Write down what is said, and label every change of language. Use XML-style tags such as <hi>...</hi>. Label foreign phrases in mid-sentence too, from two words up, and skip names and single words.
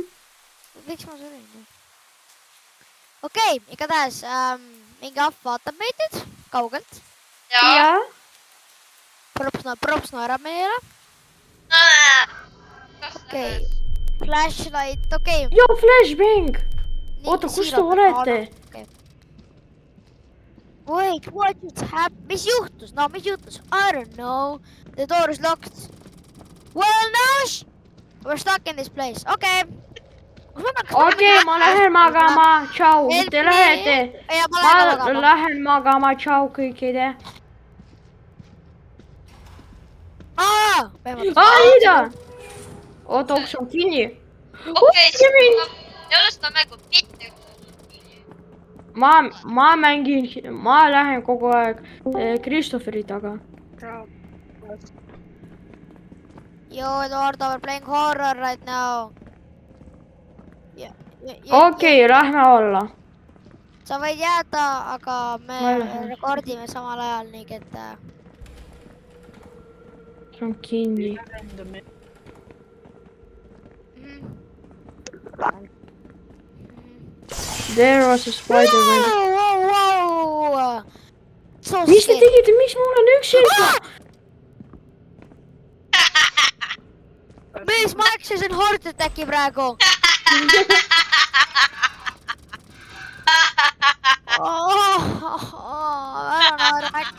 <et>Okei, igatahes mingi ahv vaatab meid nüüd kaugelt. Ja. Props naerab meile. Okei. Flashlight, okei. Jo, flashbang. Oota, kus te olete?</et> <en>Wait, what just happened?</en> <et>Mis juhtus?</et> <en>I don't know. The door is locked. Well, no, we're stuck in this place.</en> <et>Okei, ma lähen magama. Tšau. Te lähete. Ma lähen magama. Tšau kõikide. Aida! Oota, uks on kinni. Okei, ei ole seda mängu mitte. Ma lähen kogu aeg Christopheri taga.</et> <en>Yo, Eduardo, we're playing horror right now.</en> <et>Okei, lähme alla. Sa võid jääda, aga me rekordime samal ajal, nii et... See on kinni.</et> <en>There was a spider. Wow.</en> <et>Mis te tegite? Miks ma olen üksinda? Mees, ma eksisin</et> <en>heart attacki</en> <et>praegu. Ära naerak.</et>